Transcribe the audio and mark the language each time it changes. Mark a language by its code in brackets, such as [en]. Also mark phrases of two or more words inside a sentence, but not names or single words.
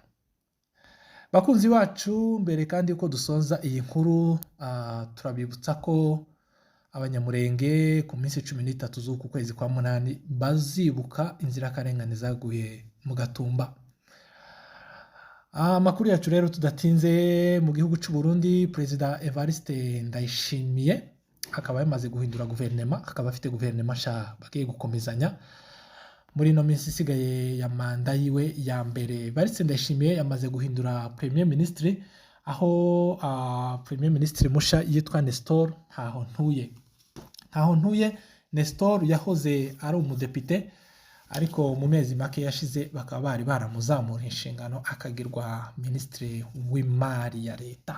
[rw] Bakunzi bacu, mbere kandi uko dusoza iyi nkuru, turabibutsa ko abanyamurenge ku minsi 13 z'uku kwezi kwa munani bazibuka inzirakarengane zaguye mu Gatumba. Amakuru yacu rero tudatinze, mu gihugu cy'u Burundi Perezida Evariste Ndayishimiye akaba yamaze guhindura guverinoma, akaba afite guverinoma nshya bagiye gukomezanya muri no minsi isigaye ya manda yiwe ya mbere. Evariste Ndayishimiye yamaze guhindura [fr] premier ministre, [rw] aho [fr] premier ministre [rw] musha yitwa Nestor Ntahontuye. Nestor yahoze ari umudepite, ariko mu mezi make yashize bakaba bari baramuzamura inshingano akagirwa ministre w'imari ya leta.